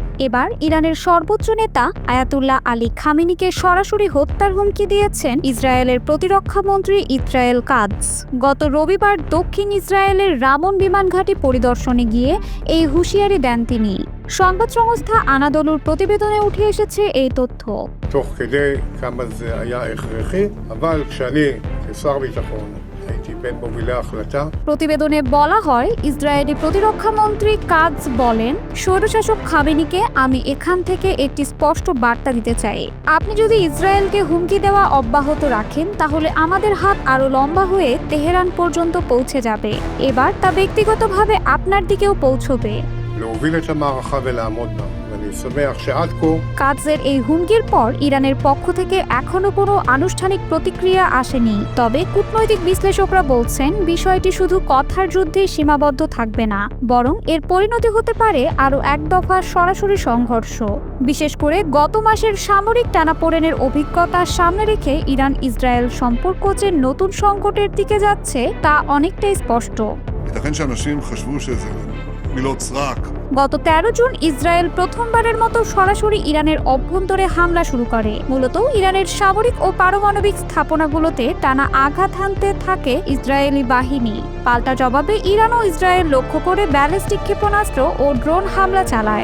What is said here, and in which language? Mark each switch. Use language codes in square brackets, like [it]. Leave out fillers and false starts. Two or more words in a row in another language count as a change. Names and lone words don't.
[bn] এবার ইরানের সর্বোচ্চ নেতা আয়াতুল্লাহ আলী খামেনিকে সরাসরি হত্যার হুমকি দিয়েছেন ইসরায়েলের প্রতিরক্ষা মন্ত্রী ইসরায়েল কাদস। গত রবিবার দক্ষিণ ইসরায়েলের রামন বিমান ঘাঁটি পরিদর্শনে গিয়ে এই হুঁশিয়ারি দেন তিনি। সংবাদ সংস্থা আনাদোলুর প্রতিবেদনে উঠে এসেছে এই তথ্য। [he] תוך כדי כמה זה היה הכרחי, אבל כשאני כשר ביטחון הייתי בין מובילי ההחלטה। [bn] প্রতিবেদনে বলা হয়, ইসরায়েলি প্রতিরক্ষা মন্ত্রী কাদস বলেন, স্বৈরশাসক খামেনিকে আমি এখান থেকে একটি স্পষ্ট বার্তা দিতে চাই। আপনি যদি ইসরায়েলকে হুমকি দেওয়া অব্যাহত রাখেন তাহলে আমাদের হাত আরো লম্বা হয়ে তেহরান পর্যন্ত পৌঁছে যাবে। এবার তা ব্যক্তিগতভাবে আপনার দিকেও পৌঁছবে। [he] להוביל את המערכה ולעמוד בה, ואני שמח שעד כה [bn] কাদসের এই হুমকির পর ইরানের পক্ষ থেকে এখনো কোনো আনুষ্ঠানিক প্রতিক্রিয়া আসেনি। তবে কূটনৈতিক বিশ্লেষকরা বলছেন, বিষয়টি শুধু কথার যুদ্ধে সীমাবদ্ধ থাকবে না, বরং এর পরিণতি হতে পারে আরও এক দফা সরাসরি সংঘর্ষ। বিশেষ করে গত মাসের সামরিক টানাপোড়েনের অভিজ্ঞতা সামনে রেখে ইরান ইসরায়েল সম্পর্ক যে নতুন সংকটের দিকে যাচ্ছে তা অনেকটাই স্পষ্ট। [he] ייתכן שאנשים חשבו שזה מילות סרק. [bn] গত 13 জুন ইসরায়েল প্রথমবারের মতো সরাসরি ইরানের অভ্যন্তরে হামলা শুরু করে। মূলত ইরানের সামরিক ও পারমাণবিক স্থাপনাগুলোতে টানা আঘাত হানতে থাকে ইসরায়েলি বাহিনী। পাল্টা জবাবে ইরান ও ইসরায়েল লক্ষ্য করে ব্যালিস্টিক ক্ষেপণাস্ত্র ও ড্রোন হামলা চালায়।